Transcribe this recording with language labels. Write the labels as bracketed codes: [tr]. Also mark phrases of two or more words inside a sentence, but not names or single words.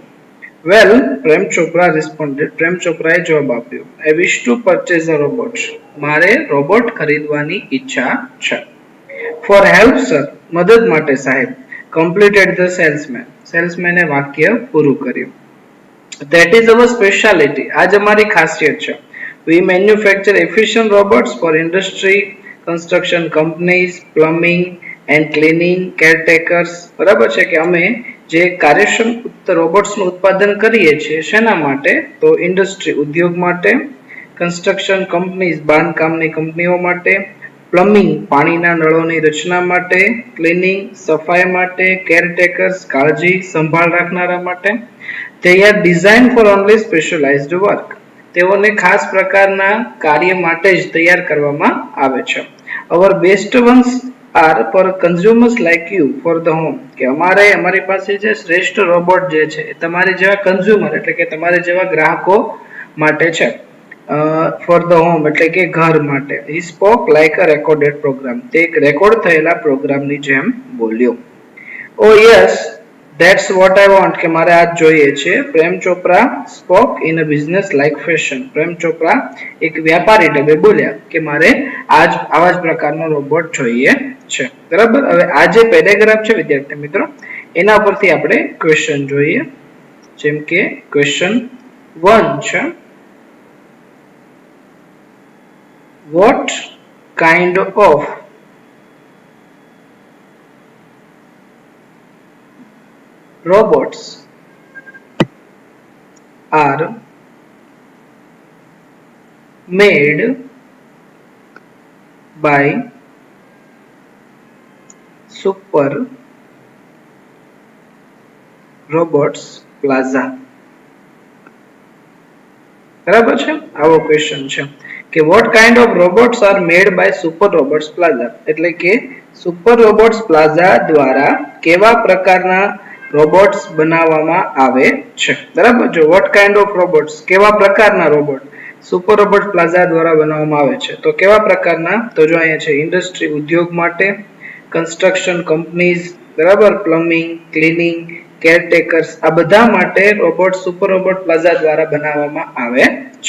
[en] Well, Prem Chopra responded. [gu] પ્રેમ ચોપરાએ જવાબ આપ્યો, [en] I wish to purchase a robot. [gu] મારે રોબોટ ખરીદવાની ઈચ્છા છે. [en] for help sir. [gu] મદદ માટે સાહેબ. [en] completed the salesman. [gu] સેલ્સમેને વાક્ય પૂરું કર્યું. [en] That is our speciality. [gu] આજ અમારી ખાસિયત છે. [en] We manufacture efficient robots for industry, construction companies, plumbing and cleaning, caretakers. [gu] બરાબર છે કે અમે જે કાર્યક્ષમ રોબોટ્સનું ઉત્પાદન કરીએ છીએ શેના માટે? તો ઇન્ડસ્ટ્રી ઉદ્યોગ માટે, [en] construction companies [gu] બાંધકામની કંપનીઓ માટે, પ્લમ્બિંગ પાણીના નળોની રચના માટે, ક્લીનિંગ સફાઈ માટે, કેરટેકર્સ કાળજી સંભાળ રાખનારા માટે. [en] They are designed for only specialized work. [gu] તેઓને ખાસ પ્રકારના કાર્ય માટે જ તૈયાર કરવામાં આવે છે. [en] Our best ones are for consumers like you for the home. [gu] કે અમારી પાસે જે શ્રેષ્ઠ રોબોટ જે છે એ તમારી જેવા કન્ઝ્યુમર એટલે કે તમારી જેવા ગ્રાહકો માટે છે. [en] for the home [gu] એટલે કે ઘર માટે. [en] He spoke like a recorded program. [gu] તે એક રેકોર્ડ થયેલા પ્રોગ્રામની જેમ બોલ્યો. [en] Oh yes, that's what I want. [gu] કે મારે આ જોઈએ છે. પ્રેમ ચોપરા [en] spoke in a business like fashion. [gu] પ્રેમ ચોપરા એક વ્યાપારી ઢબે બોલ્યા કે મારે આવા જ પ્રકારનો રોબોટ જોઈએ છે. બરાબર. હવે આ જે પેરેગ્રાફ છે વિદ્યાર્થી મિત્રો, એના પરથી આપણે ક્વેશ્ચન જોઈએ. જેમ કે ક્વેશ્ચન 1 છે, [en] what kind of robots are made by Super Robots Plaza. [gu] બરાબર છે. આવો ક્વેશ્ચન છે કે [en] what kind of robots are made by Super Robots Plaza. [gu] એટલે કે સુપર રોબોટ્સ પ્લાઝા દ્વારા કેવા પ્રકારના રોબોટ્સ બનાવવામાં આવે છે. બરાબર. જો [en] what kind of robots [gu] કેવા પ્રકારના રોબોટ સુપર રોબોટ પ્લાઝા દ્વારા બનાવવામાં આવે છે. તો કેવા પ્રકારના? તો જો અહીંયા છે ઇન્ડસ્ટ્રી ઉદ્યોગ માટે, [en] construction companies, [gu] બરાબર, પ્લમ્બિંગ, ક્લીનિંગ, કેરટેકર્સ, આ બધા માટે રોબોટ સુપર રોબોટ પ્લાઝા દ્વારા બનાવવામાં આવે છે.